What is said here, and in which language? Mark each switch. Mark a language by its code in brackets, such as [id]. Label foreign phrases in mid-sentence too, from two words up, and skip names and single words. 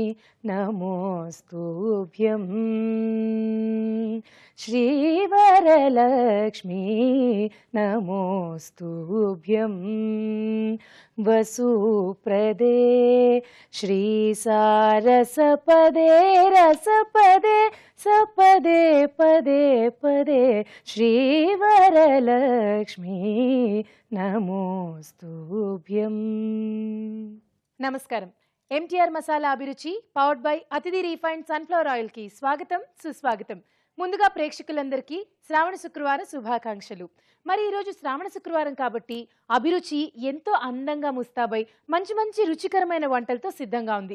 [sa] नमोस्तुभ्यं श्रीवरलक्ष्मी नमोस्तुभ्यं वसुप्रदे श्रीसारसपदे रसपदे सपदे पदे पदे श्रीवरलक्ष्मी नमोस्तुभ्यं। [te] నమస్కారం. ఎంటీఆర్ మసాలా అభిరుచి [en] powered by [te] అతిథి రీఫైన్డ్ సన్ఫ్లవర్ ఆయిల్ కి స్వాగతం సుస్వాగతం. ముందుగా ప్రేక్షకులందరికీ శ్రావణ శుక్రవార శుభాకాంక్షలు. మరి ఈరోజు శ్రావణ శుక్రవారం కాబట్టి అభిరుచి ఎంతో అందంగా ముస్తాబై మంచి మంచి రుచికరమైన వంటలతో సిద్ధంగా ఉంది.